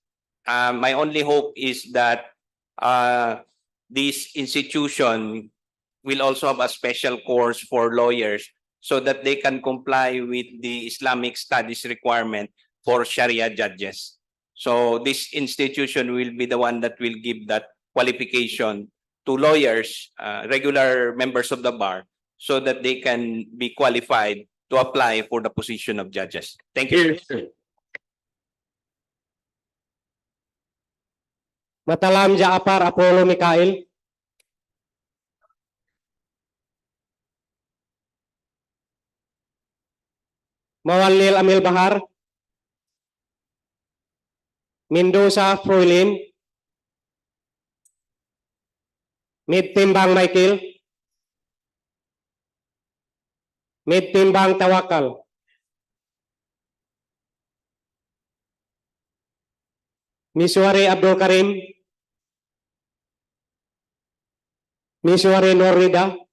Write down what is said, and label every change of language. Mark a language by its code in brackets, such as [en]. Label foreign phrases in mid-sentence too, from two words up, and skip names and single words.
[en] My only hope is that this institution will also have a special course for lawyers so that they can comply with the Islamic studies requirement for Sharia judges. So this institution will be the one that will give that qualification to lawyers, regular members of the bar, so that they can be qualified to apply for the position of judges. Thank you. Matalam Jaapar Apollo Mikael. Mawalil Amil Bahar. Mendoza Froilin. Midtimbang Michael. Midtimbang Tawakal. Miswari Abdul Karim. Miswari Norrida.